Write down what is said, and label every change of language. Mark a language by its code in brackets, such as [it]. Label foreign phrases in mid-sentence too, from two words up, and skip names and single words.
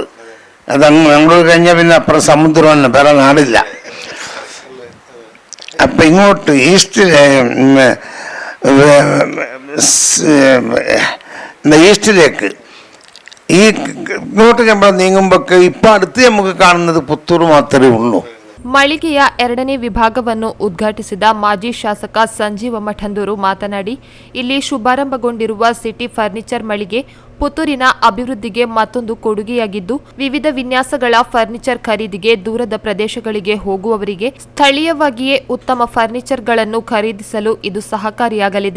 [ml] അതങ്ങ് മാംഗ്ലൂർ കഴിഞ്ഞാൽ പിന്നെ അപ്പുറം സമുദ്രമാണ്, വേറെ നാടില്ല. അപ്പം ഇങ്ങോട്ട് ഈസ്റ്റിലേക്ക് ഇങ്ങോട്ട് നമ്മൾ നീങ്ങുമ്പോൾ ഇപ്പം അടുത്ത് നമുക്ക് കാണുന്നത് പുത്തൂർ മാത്രമേ ഉള്ളൂ. [kn] ಮಳಿಗೆಯ ಎರಡನೇ ವಿಭಾಗವನ್ನು ಉದ್ಘಾಟಿಸಿದ ಮಾಜಿ ಶಾಸಕ ಸಂಜೀವ ಮಠಂದೂರು ಮಾತನಾಡಿ, ಇಲ್ಲಿ ಶುಭಾರಂಭಗೊಂಡಿರುವ ಸಿಟಿ ಫರ್ನಿಚರ್ ಮಳಿಗೆ ಪುತ್ತೂರಿನ ಅಭಿವೃದ್ಧಿಗೆ ಮತ್ತೊಂದು ಕೊಡುಗೆಯಾಗಿದ್ದು, ವಿವಿಧ ವಿನ್ಯಾಸಗಳ ಫರ್ನಿಚರ್ ಖರೀದಿಗೆ ದೂರದ ಪ್ರದೇಶಗಳಿಗೆ ಹೋಗುವವರಿಗೆ ಸ್ಥಳೀಯವಾಗಿಯೇ ಉತ್ತಮ ಫರ್ನಿಚರ್ಗಳನ್ನು ಖರೀದಿಸಲು ಇದು ಸಹಕಾರಿಯಾಗಲಿದೆ.